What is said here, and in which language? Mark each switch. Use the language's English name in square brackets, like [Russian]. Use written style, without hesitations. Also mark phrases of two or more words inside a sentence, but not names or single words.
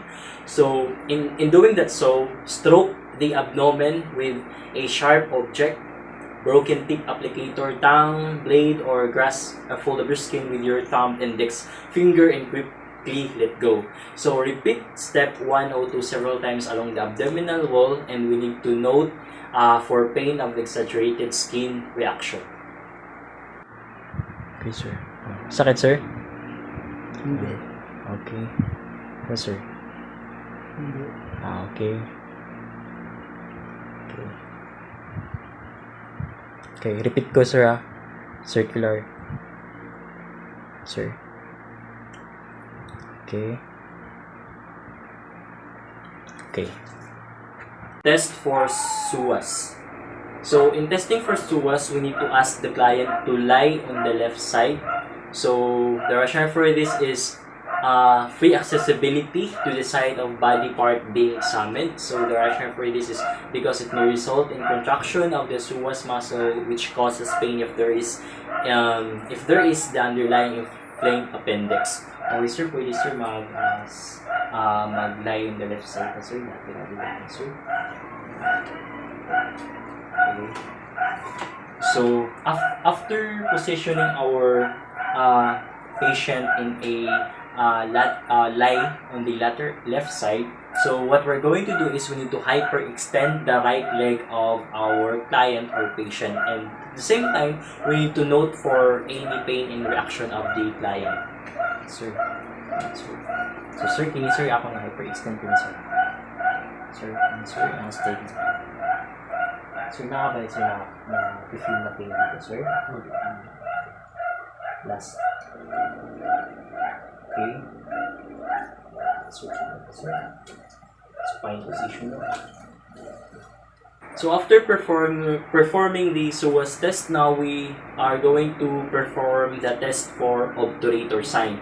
[English] So in doing that, so stroke the abdomen with a sharp object, broken tip applicator, tongue, blade, or grasp a fold of your skin with your thumb, index finger, and quickly let go. So repeat step 102 several times along the abdominal wall, and we need to note for pain of exaggerated skin reaction. [Filipino] Okay, sir. Sakit, sir? Hindi. [English] Okay. Yes, sir. [Filipino] Hindi. Okay. Okay. Okay, repeat ko, sir, circular. Sir. Okay. [English] Okay. Test for psoas. So, in testing for psoas, we need to ask the client to lie on the left side. So, the rationale for this is free accessibility to the side of body part being examined. So, the rationale for this is because it may result in contraction of the psoas muscle, which causes pain if there is the underlying inflamed appendix. [Filipino] Okay, sir, pwede sir mag- [English] lie on the left side [Filipino] na sir. Sir. Okay. [English] So, after positioning our patient in a lie on the left side, so what we're going to do is we need to hyperextend the right leg of our client or patient, and at the same time, we need to note for any pain and reaction of the client. Sir. So, sir, can you, [Filipino] sir, ako na hyperextend ko, sir. Sir, ang stay. Sir, nakabalik, sir, na-feel na pain dito, sir. Last. Okay. [English] Sir, spine position. So after performing the psoas test, now we are going to perform the test for obturator sign.